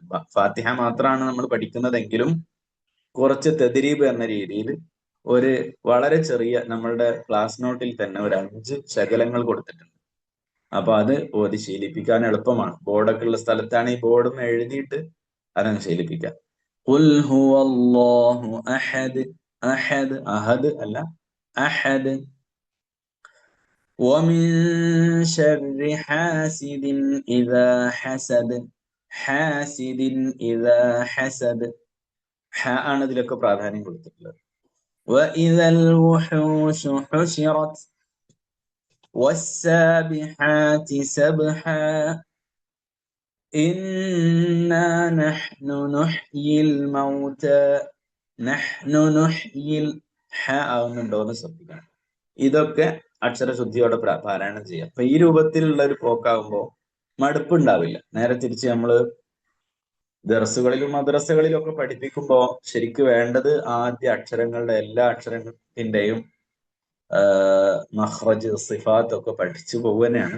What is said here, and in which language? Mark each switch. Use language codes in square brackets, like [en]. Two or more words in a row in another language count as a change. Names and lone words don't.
[ml] ഫാത്തിഹ മാത്രമാണ് നമ്മൾ പഠിക്കുന്നതെങ്കിലും കുറച്ച് തദ്രീബ് എന്ന രീതിയിൽ ഒരു വളരെ ചെറിയ, നമ്മളുടെ ക്ലാസ് നോട്ടിൽ തന്നെ ഒരു 5 ശകലങ്ങൾ കൊടുത്തിട്ടുണ്ട്. അപ്പൊ അത് ഓതി ശീലിപ്പിക്കാൻ എളുപ്പമാണ്. ബോർഡൊക്കെ ഉള്ള സ്ഥലത്താണ് ഈ ബോർഡും എഴുതിയിട്ട് അതങ്ങ് ശീലിപ്പിക്കാം. [ar] قل هو الله أحد، أحد أحد അല്ല, أحد. ومن شر حاسد إذا حسد, حاسد إذا حسد. [ml] ഹ ആണ് ഇതിലൊക്കെ പ്രാധാന്യം കൊടുത്തിട്ടുള്ളത്. [ar] وإذا الوحوش حشرت والسابحات سبحا إنا نحن نحيي الموتى, نحن نحيي. [ml] ഹ ആവുന്നുണ്ടോ എന്ന് ശ്രദ്ധിക്കണം. ഇതൊക്കെ അക്ഷരശുദ്ധിയോടെ പാരായണം ചെയ്യാം. അപ്പൊ ഈ രൂപത്തിലുള്ള ഒരു പോക്കാവുമ്പോൾ മടുപ്പുണ്ടാവില്ല. നേരെ തിരിച്ച് നമ്മള് ദർസുകളിലും മദ്രസകളിലും ഒക്കെ പഠിപ്പിക്കുമ്പോൾ ശരിക്ക് വേണ്ടത് ആദ്യ അക്ഷരങ്ങളുടെ എല്ലാ അക്ഷരത്തിന്റെയും മഖ്റജ്, സിഫാത്ത് ഒക്കെ പഠിച്ചു പോവുകയാണ്.